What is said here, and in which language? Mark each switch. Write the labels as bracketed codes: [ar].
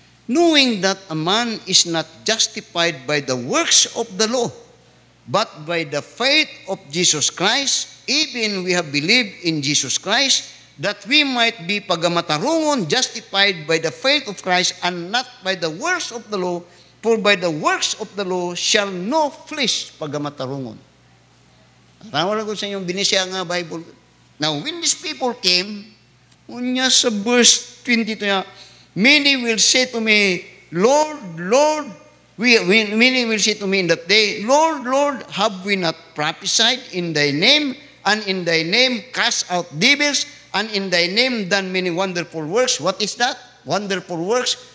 [en] Knowing that a man is not justified by the works of the law, but by the faith of Jesus Christ, even we have believed in Jesus Christ, that we might be pagamatarungon, justified by the faith of Christ, and not by the works of the law, for by the works of the law shall no flesh pagamatarungon. [ceb] Tawag ko sa inyong binisya nga Bible. [en] Now, when these people came, [ceb] unya sa verse 22 niya, [en] many will say to me, Lord, Lord, many will say to me in that day, Lord, Lord, have we not prophesied in thy name, and in thy name cast out devils, and in thy name done many wonderful works? What is that? Wonderful works?